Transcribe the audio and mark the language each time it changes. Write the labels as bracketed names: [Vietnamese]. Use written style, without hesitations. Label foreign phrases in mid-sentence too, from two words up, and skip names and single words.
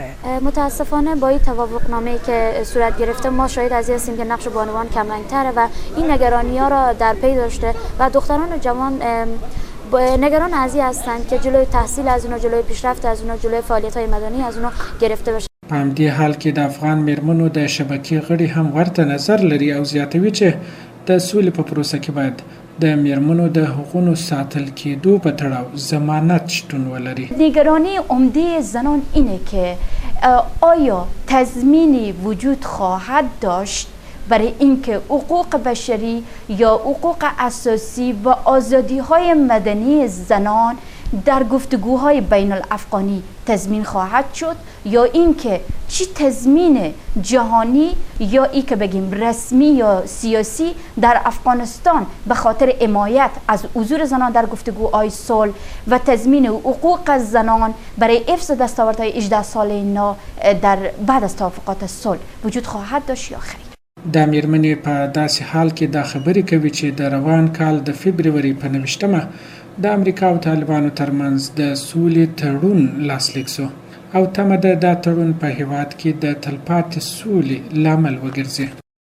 [Persian] متاسفانه با این توافقنامه‌ای که صورت گرفته ما شاهد از هستیم که نقش بانوان کمرنگ‌تره و این نگرانی‌ها را در پی داشته و دختران جوان نگران از این هستند که جلوی تحصیل از اونا، جلوی پیشرفت از اونا، جلوی فعالیت‌های مدنی از اونا گرفته بشه. [Pashto] په همدې حال کې د افغان میرمنو د شبکې غړي هم ورته نظر لري او زیاتوي چې د سولې په پروسه کې باید د میرمنو د حقوقو ساتل کېدو په تړاو ضمانت شتون ولري. [Persian] نگرانی عمده زنان اینه که آیا تضمینی وجود خواهد داشت برای اینکه حقوق بشری یا حقوق اساسی و آزادی‌های مدنی زنان در گفتگوهای بین الافغانی تضمین خواهد شد یا اینکه چی تضمین جهانی یا ای که بگیم رسمی یا سیاسی در افغانستان به خاطر حمایت از حضور زنان در گفتگوهای صلح و تضمین حقوق زنان برای حفظ دستاوردهای 18 ساله نو در بعد از توافقات صلح وجود خواهد داشت یا خیر. [Pashto] دا میرمنې په داسې حال کې دا خبرې کوي چې د روان کال د فبروري په 29مه د امریکا او طالبانو ترمنځ د سولې تړون لاسلیک شو او تمه ده دا تړون په هېواد کې د تلپاتې سولې لامل وګرځي.